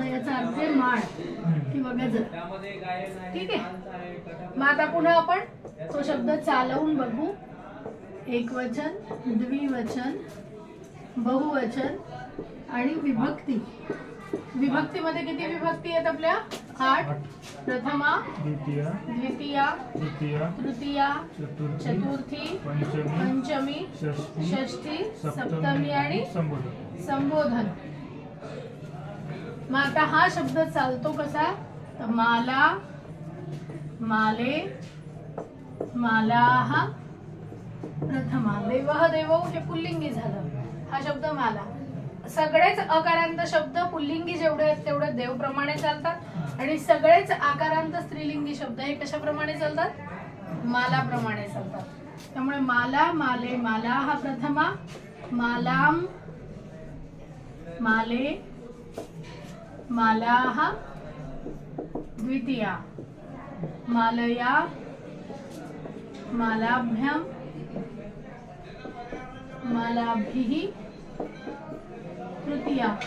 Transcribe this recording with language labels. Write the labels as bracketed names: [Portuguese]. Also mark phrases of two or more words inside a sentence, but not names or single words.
[Marathi] याचा अर्थ आहे माळ किंवा गजर. ठीक आहे. मग आता पुन्हा आपण तो शब्द चालवून बघू. एकवचन, द्विवचन, बहुवचन आणि विभक्ती. विभक्तीमध्ये किती विभक्ती आहेत आपल्या? 8. प्रथमा, द्वितीया, तृतीया, चतुर्थी, पंचमी, षष्ठी, सप्तमी आणि संबोधन. मग आता हा शब्द चालतो कसा? [Sanskrit] तर माला, माले, मालाः, प्रथमा. देवः, देवौ [Marathi] हे पुल्लिंगी झालं. हा शब्द माला. सगळेच अकारांत शब्द पुल्लिंगी जेवढे आहेत तेवढे देव प्रमाणे चालतात आणि सगळेच आकारांत स्त्रीलिंगी शब्द हे कशाप्रमाणे चालतात? [Sanskrit] माला [Marathi] प्रमाणे चालतात. त्यामुळे [Sanskrit] माला, माले, माला हा प्रथमा, मालाम, माले, मालाः, द्वितीया, मालया, मालाभ्याम, मालाभिः, तृतीया,